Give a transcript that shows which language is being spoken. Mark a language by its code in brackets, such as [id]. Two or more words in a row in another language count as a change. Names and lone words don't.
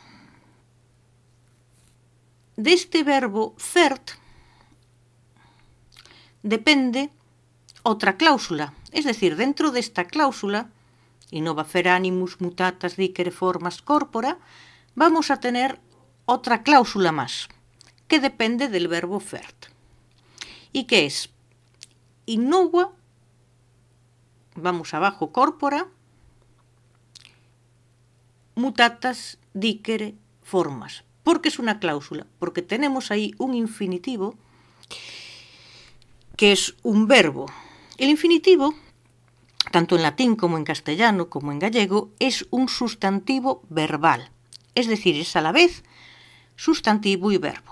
[es] De este verbo fert depende otra cláusula, es decir, dentro de esta cláusula, [la] in nova fert animus mutatas dicere formas corpora, [es] vamos a tener otra cláusula más, que depende del verbo fert. ¿Y qué es? [la] In nova, [es] vamos abajo, [la] corpora, mutatas dicere formas. [es] ¿Por qué es una cláusula? Porque tenemos ahí un infinitivo que es un verbo. El infinitivo, tanto en latín como en castellano como en gallego, es un sustantivo verbal. Es decir, es a la vez sustantivo y verbo.